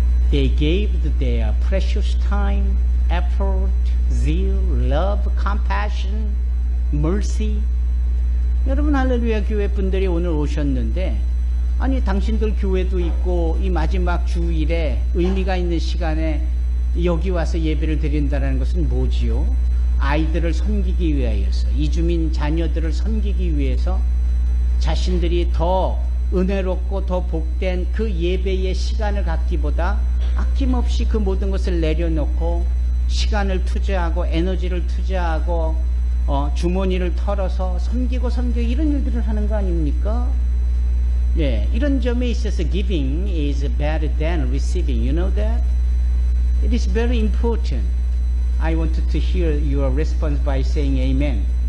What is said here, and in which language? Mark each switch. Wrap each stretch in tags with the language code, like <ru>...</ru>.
<en>They gave their precious time, effort, zeal, love, compassion, mercy.</en> <ko>여러분 할렐루야 교회 분들이 오늘 오셨는데 아니 당신들 교회도 있고 이 마지막 주일에 의미가 있는 시간에 여기 와서 예배를 드린다는 것은 뭐지요? 아이들을 섬기기 위하여서 이주민 자녀들을 섬기기 위해서 자신들이 더 은혜롭고 더 복된 그 예배의 시간을 갖기보다 아낌없이 그 모든 것을 내려놓고 시간을 투자하고 에너지를 투자하고 주머니를 털어서 섬기고 이런 일들을 하는 거 아닙니까? 이런 점에 있어서</ko> <en>giving is better than receiving. You know that? It is very important. I wanted to hear your response by saying amen.</en>